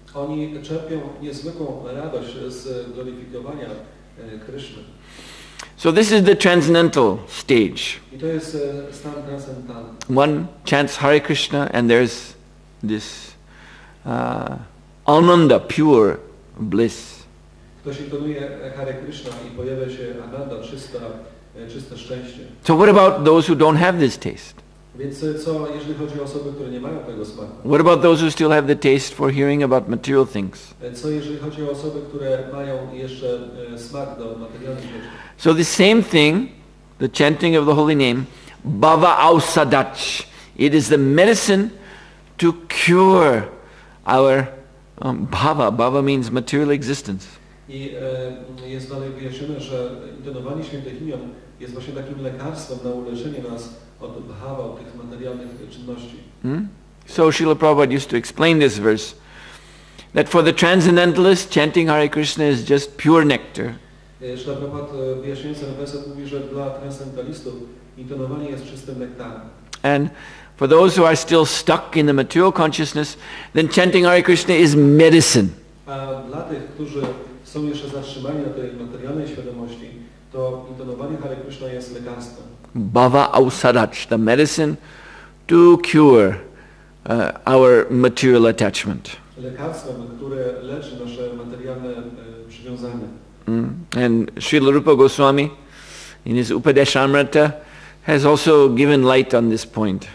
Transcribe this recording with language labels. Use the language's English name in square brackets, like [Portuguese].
[Polish] Oni czerpią niezwykłą radość z gloryfikowania Krishny. [English] So this is the transcendental stage. [Polish] I to jest stan transcendentalny. [English] One chants Hare Krishna and there's this ananda, pure bliss. [Polish] Ktoś intonuje Hare Krishna i pojawia się ananda, czyste szczęście. [English] So what about those who don't have this taste? [Polish] Więc co, jeżeli chodzi o osoby, które nie mają tego smaku? [English] What about those who still have the taste for hearing about material things? [Polish] Co, jeżeli chodzi o osoby, które mają jeszcze smak do materialnych rzeczy? [English] So the same thing, the chanting of the holy name, bhava ausadach. It is the medicine to cure our bhava. Bhava means material existence. [Polish] I jest dalej wyjaśnione, że intonowanie świętych imion jest właśnie takim lekarstwem na uleczenie nas od bhava, od tych materialnych czynności. [English] So Srila Prabhupada used to explain this verse, that for the transcendentalist, chanting Hare Krishna is just pure nectar. [Polish] Srila Prabhupada wyjaśniając ten werset mówi, że dla transcendentalistów intonowanie jest czystym nektarem. [English] And for those who are still stuck in the material consciousness, then chanting Hare Krishna is medicine. [Polish] A dla tych, którzy są jeszcze zatrzymani na tej materialnej świadomości, to intonowanie Hare Krishna jest lekarstwem. [English] Bhava ausadach, the medicine to cure our material attachment. [Polish] Lekarstwem, które leczy nasze materialne przywiązanie. [English] And Srila Rupa Goswami in his Upadeshamrita has also given light on this point.